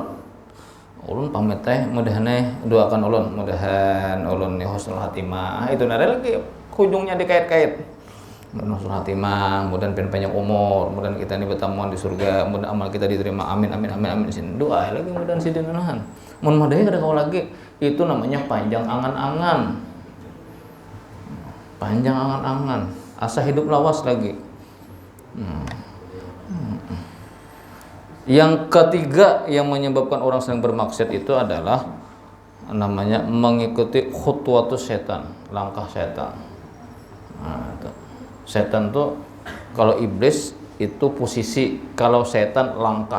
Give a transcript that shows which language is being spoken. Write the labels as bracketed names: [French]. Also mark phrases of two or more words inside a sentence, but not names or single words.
[Banjar] Ulun pamit teh, mudahan doakan mudahan ulun nih [Arabic] husnul hatimah. [Banjar] Itu nare lagi ujungnya dikait-kait. [Arabic] Husnul hatimah, [Banjar] mudahan panjang umur, mudahan kita ini bertemuan di surga, mudahan amal kita diterima. [Arabic] Amin amin amin amin. [Banjar] Sin doa lagi mudahan sidin nahan. Mun madai kada kau lagi, itu namanya panjang angan-angan. Panjang angan-angan, asa hidup lawas lagi. [Indonesian] Yang ketiga yang menyebabkan orang sedang bermaksiat itu adalah namanya mengikuti [Arabic] khutwatus setan, [Indonesian] langkah setan. Nah, itu. [Banjar] Setan tuh kalau iblis itu posisi, kalau setan langkah.